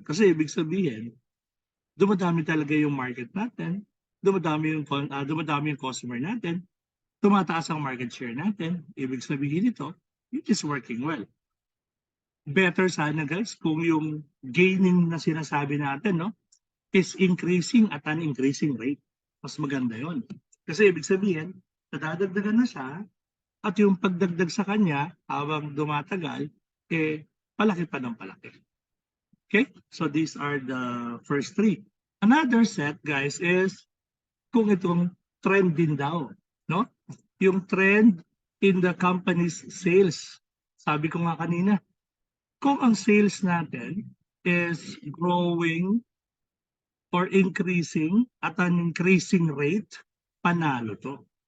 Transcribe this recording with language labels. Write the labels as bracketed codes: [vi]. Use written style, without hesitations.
[tl] Kasi ibig sabihin, dumadami talaga yung market natin, dumadami yung customer natin, tumataas ang market share natin. Ibig sabihin nito, [en] it is working well. Better [tl] sana [en] guys [tl] kung yung [en] gaining [tl] na sinasabi natin, no, [en] is increasing at an increasing rate. [tl] Mas maganda yon. Kasi ibig sabihin, nadadagdagan na siya at yung pagdagdag sa kanya habang dumatagal, palaki pa ng palaki. [en] Okay? So these are the first three. Another set, guys, is [tl] kung itong [en] trend [tl] din daw, no? Yung [en] trend in the company's sales. [tl] Sabi ko nga kanina, kung ang [en] sales [tl] natin [en] is growing or increasing at an increasing rate, [tl] panalo to.